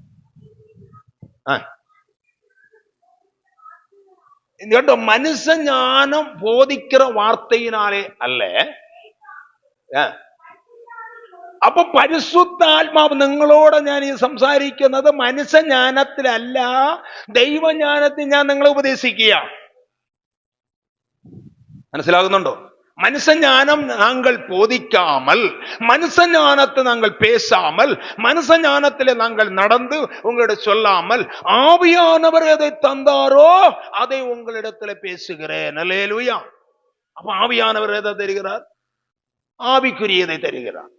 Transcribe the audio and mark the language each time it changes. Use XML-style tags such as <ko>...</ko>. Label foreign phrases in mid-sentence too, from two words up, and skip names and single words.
<ml>കേട്ടോ, മനുഷ്യജ്ഞാനം ബോധിക്കുന്ന വാർത്തയിനാലേ അല്ലേ. അപ്പൊ പരിശുദ്ധാത്മാവ് നിങ്ങളോട് ഞാൻ ഈ സംസാരിക്കുന്നത് മനുഷ്യജ്ഞാനത്തിലല്ല, ദൈവജ്ഞാനത്തിൽ ഞാൻ നിങ്ങളെ ഉപദേശിക്കുക. മനസ്സിലാകുന്നുണ്ടോ?</ml> <ta>மனுஷஞானம் நாங்கள் போதிக்காமல், மனுஷஞானத்தை நாங்கள் பேசாமல், மனுஷஞானத்திலே நாங்கள் நடந்து உங்களிடம் சொல்லாமல், ஆவியானவர் எதை தந்தாரோ அதை உங்களிடத்துல பேசுகிறேன். அல்லேலூயா. அப்ப ஆவியானவர் எதை தருகிறார்? ஆவிக்குரியதை தருகிறார்.</ta>